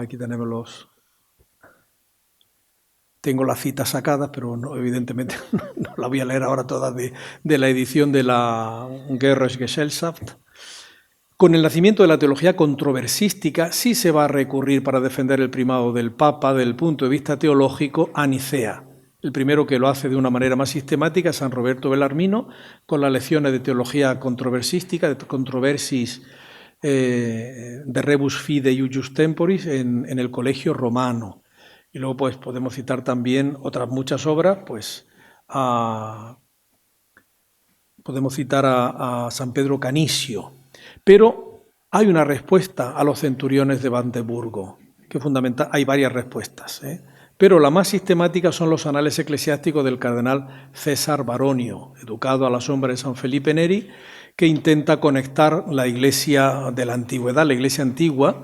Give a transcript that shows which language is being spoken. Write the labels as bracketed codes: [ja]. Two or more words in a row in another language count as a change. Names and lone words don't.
[es] Aquí tenemos tengo las citas sacadas, pero no, evidentemente no las voy a leer ahora todas de la edición de la Geistesgesellschaft. Con el nacimiento de la teología controversiística sí se va a recurrir para defender el primado del Papa desde el punto de vista teológico a Nicea. El primero que lo hace de una manera más sistemática es San Roberto Bellarmino, con las lecciones de teología controversiística, [la] de controversis de rebus fidei ius temporis [es] en el Colegio Romano. Y luego pues podemos citar también otras muchas obras, pues podemos citar a San Pedro Canisio. Pero hay una respuesta a los centuriones de Magdeburgo, que fundamental, hay varias respuestas, pero la más sistemática son los anales eclesiásticos del cardenal César Baronio, educado a la sombra de San Felipe Neri, que intenta conectar la iglesia de la antigüedad, la iglesia antigua.